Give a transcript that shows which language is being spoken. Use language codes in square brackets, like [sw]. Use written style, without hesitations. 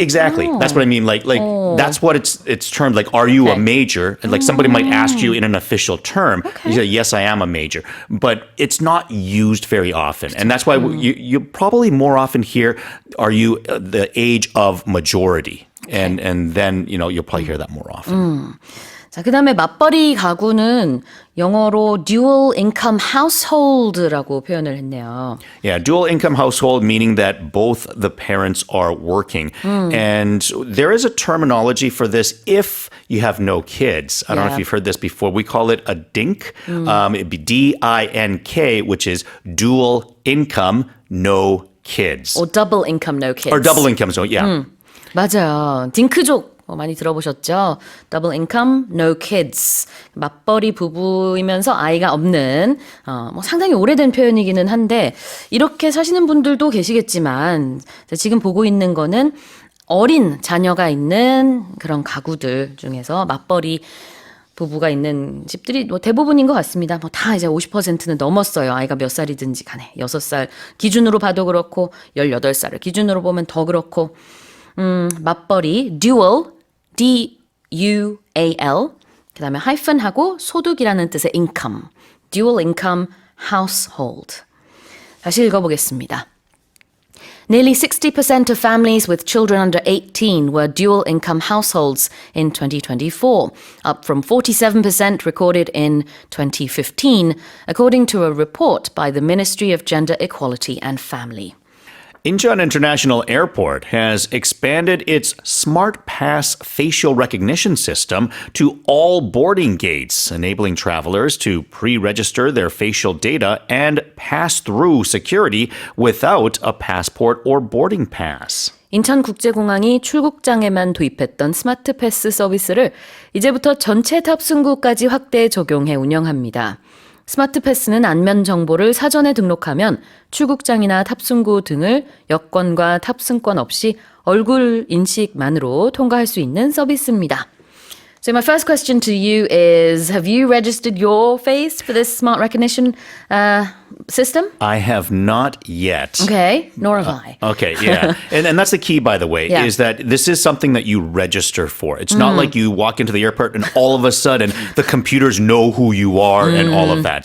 [en] Exactly. That's what I mean. That's what it's termed. Like, are you a major? And somebody might ask you in an official term. You say, yes, I am a major. But it's not used very often. And that's why you probably more often hear, are you the age of majority? And then, you'll probably hear that more often. [ko] 자, 그다음에 맞벌이 가구는 영어로 [en] dual income household [ko] 라고 표현을 했네요. [en] Yeah, dual income household, meaning that both the parents are working. And there is a terminology for this if you have no kids. I don't know if you've heard this before. We call it a DINK. It'd be D-I-N-K, which is dual income, no kids. Or double income, no kids. Or double income, so yeah. [ko] 맞아요. 딩크족 많이 들어보셨죠? [en] Double income, no kids. [ko] 맞벌이 부부이면서 아이가 없는 상당히 오래된 표현이기는 한데 이렇게 사시는 분들도 계시겠지만 지금 보고 있는 거는 어린 자녀가 있는 그런 가구들 중에서 맞벌이 부부가 있는 집들이 대부분인 것 같습니다. 다 이제 50%는 넘었어요. 아이가 몇 살이든지 간에. 6살 기준으로 봐도 그렇고 18살을 기준으로 보면 더 그렇고 맞벌이, dual, D-U-A-L, 그 다음에 하이픈하고 소득이라는 뜻의 income, [en] dual income household. [ko] 다시 읽어보겠습니다. [en] Nearly 60% of families with children under 18 were dual income households in 2024, up from 47% recorded in 2015, according to a report by the Ministry of Gender Equality and Family. Incheon International Airport has expanded its Smart Pass facial recognition system to all boarding gates, enabling travelers to pre-register their facial data and pass through security without a passport or boarding pass. [ko] 인천국제공항이 출국장에만 도입했던 스마트 패스 서비스를 이제부터 전체 탑승구까지 확대 적용해 운영합니다. 스마트 패스는 안면 정보를 사전에 등록하면 출국장이나 탑승구 등을 여권과 탑승권 없이 얼굴 인식만으로 통과할 수 있는 서비스입니다. [en] So my first question to you is, have you registered your face for this smart recognition system? I have not yet. Okay, nor have I. Okay, yeah. and that's the key, by the way, Yeah. is that this is something that you register for. It's not like you walk into the airport and all of a sudden the computers know who you are and all of that.